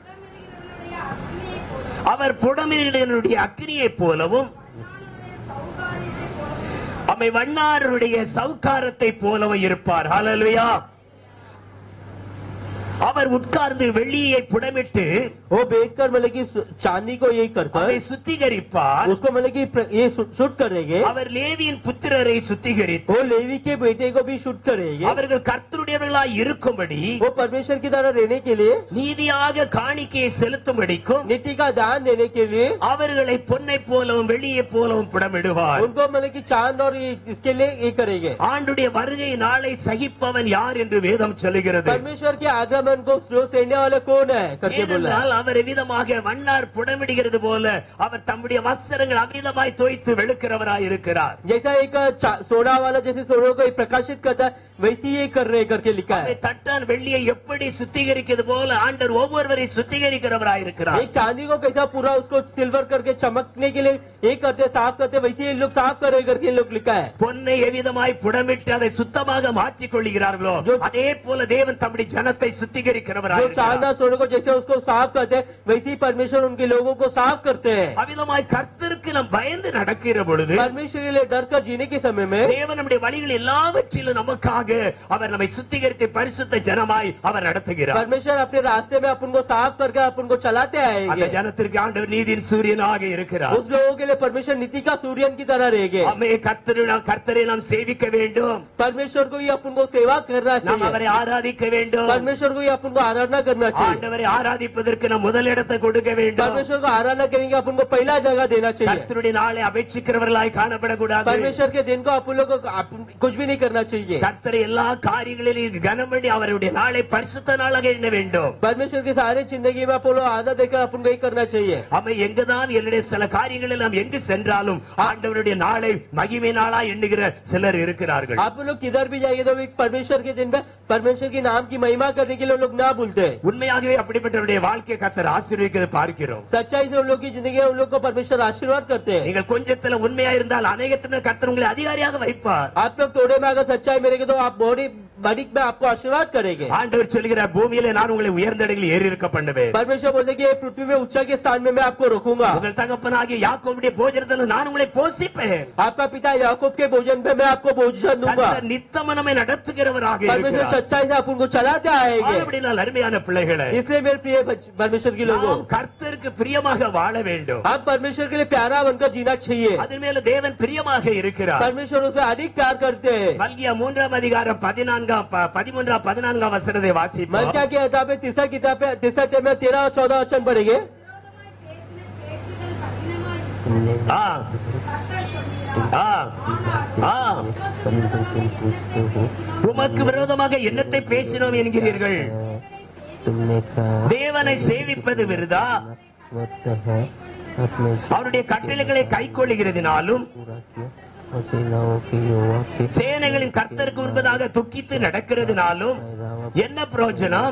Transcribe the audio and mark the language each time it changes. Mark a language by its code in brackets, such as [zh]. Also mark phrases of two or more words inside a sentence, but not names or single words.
[ta] அவர் புடமினுடைய அக்கினியை போலவும் அவை வண்ணாருடைய சவுக்காரத்தை போலவும் இருப்பார். ஹல்லேலூயா. அவர் உட்கார்ந்து வெள்ளியை புடமிட்டு [hi] वो बैठकर मतलब कि चांदी को ये कर [ta] அவரை சுத்திகரிப்பார். [hi] उसको मतलब कि ये शूट करेंगे. [ta] அவர் லேவியின் புத்திரரை சுத்திகரித்து [hi] वो लेवी के बेटे को भी शूट करेंगे. [ta] அவர்கள் கர்த்தருடையவர்களாய் இருக்கும்படி [hi] वो परमेश्वर की तरह रहने के लिए [ta] நீதியாக காணிக்கையை செலுத்தும்படிக்கும் [hi] नीति का दान देने के लिए [ta] அவர்களை பொன்னை போலவும் வெள்ளியை போலவும் புடமிடுவார். [hi] उनको मतलब कि चांद और इसके लिए ये करेंगे. [ta] ஆண்டுடைய வருகை நாளை சகிப்பவன் யார் என்று வேதம் சொல்லுகிறது. [hi] परमेश्वर के आगमन को जो सहने वाला कौन है करके बोला. [ta] அவர் விதமாக வண்ணார் புடமிடுகிறது போல அவர் தம்முடைய வஸ்திரங்கள் அமிதமாய் தோய்த்து வெளுக்கிறவராய் இருக்கிறார். [hi] जैसा एक सोना वाला जैसे सोने को प्रकाशित करता है वैसे ये कर रहे करके लिखा है. [ta] தட்டான் வெள்ளியை எப்படி சுத்திகரிக்கிறது போல ஆண்டவர் ஒவ்வொருவரையும் சுத்திகரிக்கிறவராய் இருக்கிறார். [hi] एक चांदी को कैसा पूरा उसको सिल्वर करके चमकने के लिए ये करते साफ करते वैसे ये लोग साफ कर रहे करके लोग लिखा है. [ta] பொன்னை எவ்விதமாய் புடமிட்டு அதை சுத்தமாக மாற்றிக் கொள்கிறார்களோ அதே போல தேவன் தம்முடைய ஜனத்தை சுத்திகரிக்கிறவராய் இருக்கிறார். [hi] चांदा सोने को जैसे उसको साफ करते वैसे ही परमेश्वर उनके लोगों को साफ करते हैं. [ta] அவ்விதமாய் கர்த்தருக்கு நாம் பயந்து நடக்கிற பொழுது [hi] परमेश्वर के लिए डर कर जीने के समय में [ta] தேவன் நம்முடைய வழிகள் எல்லாவற்றிலும் நமக்காக அவர் நம்மை சுத்திகரித்து பரிசுத்த ஜனமாய் அவர் நடத்துகிறார். [hi] परमेश्वर अपने रास्ते में अपन को साफ करके अपन को चलाते [ta] அந்த [hi] आएंगे. [ta] ஜனத்திற்கு ஆண்டவர் நீதியின் சூரியனாக இருக்கிறார். [hi] उस लोगों के लिए परमेश्वर नीति का सूर्यन की तरह रहेंगे. [ta] நம்மை கர்த்தரை நாம் சேவிக்க வேண்டும். [hi] परमेश्वर को ही अपन को सेवा करना [ta] நாம் [hi] चाहिए. [ta] அவரை ஆராதிக்க வேண்டும். [hi] परमेश्वर को ही अपन को आराधना करना चाहिए. [ta] ஆண்டவரை ஆராதிப்பதற்கு நாம் முதலிடத்தை கொடுக்க வேண்டும். [hi] परमेश्वर को आराधना करेंगे अपन को पहला जगह देना चाहिए. [ta] கர்த்தருடைய நாளை அபேட்சிக்கிறவர்களாய் காணப்படக்கூடாது. [hi] परमेश्वर के दिन को अपन लोग को कुछ भी नहीं करना चाहिए. [ta] கர்த்தரை எல்லா காரியங்களிலும் கனம் பண்ணி அவருடைய நாளை பரிசுத்த நாளாக எண்ண வேண்டும். [hi] परमेश्वर की सारी जिंदगी में अपन लोग आदत देकर अपन को ही करना चाहिए. [ta] அவை எங்குதான் என்னுடைய சில காரியங்களில் நாம் எங்கு சென்றாலும் ஆண்டவருடைய நாளை மகிமை நாளா எண்ணுகிற சிலர் இருக்கிறார்கள். [hi] आप लोग किधर भी जाएंगे तो परमेश्वर के दिन में परमेश्वर के नाम की महिमा करने के लिए लोग ना भूलते. [ta] உண்மையாகவே அப்படிப்பட்டவருடைய வாழ்க்கை கர்த்தர் ஆசீர்வதிக்கிறது பார்க்கிறோம். [hi] सच्चाई से उन लोग की जिंदगी में उन लोग को परमेश्वर आशीर्वाद करते हैं. [ta] நீங்கள் கொஞ்சத்துல உண்மையா இருந்தால் அநேகத்தினர் கர்த்தர் உங்களை அதிகாரியாக வைப்பார். [hi] आप लोग थोड़े में अगर सच्चाई मेरेंगे तो आप बड़ी में आपको आशीर्वाद करेंगे. [ta] ஆண்டவர் சொல்கிறார் பூமியிலே நான் உங்களை உயர்ந்த இடங்களில் ஏறி இருக்க பண்ணுவேன். [hi] परमेश्वर बोलते कि पृथ्वी में ऊंचा के स्थान में मैं आपको रखूंगा. [ta] உங்கள் தகப்பனாகிய யாக்கோபுடைய போஜனத்தில் நான் உங்களை போஷிப்பேன். [hi] आपका पिता याकूब के भोजन पे मैं आपको भोजन दूंगा. [ta] கர்த்தர் நித்தம் நம்மை நடத்துகிறவராக [hi] परमेश्वर [ta] இருக்கிறார். [hi] सच्चाई से अपन को चलाते आएंगे. [ta] அப்படினால் அருமையான பிள்ளைகளே, [hi] इसलिए मेरे प्रिय परमेश्वर के लोगों, [ta] நாம் கர்த்தருக்கு பிரியமாக வாழ வேண்டும். [hi] हम परमेश्वर के लिए प्यारा बनकर जीना चाहिए. [ta] அதன் மேல தேவன் பிரியமாக இருக்கிறார். [hi] परमेश्वर उसमें अधिक प्यार करते हैं. [ta] மல்கியா 3 அதிகாரம் 13 வசனத்தை வாசிப்போம். [hi] मलकिया की किताब में तीसरा किताब में 13 और 14 वचन पढ़ेंगे. [ta] ஆ ஆ ஆ உமக்கு விரோதமாக என்னத்தை பேசினோம் என்கிறீர்கள்? தேவனை சேவிப்பது விருதா? அவருடைய கட்டளைகளை கைக்கொள்ளுகிறதினாலும் சேனைகளின் கர்த்தருக்கு முன்பதாக துக்கித்து நடக்கிறதுனாலும் என்ன பிரயோஜனம்?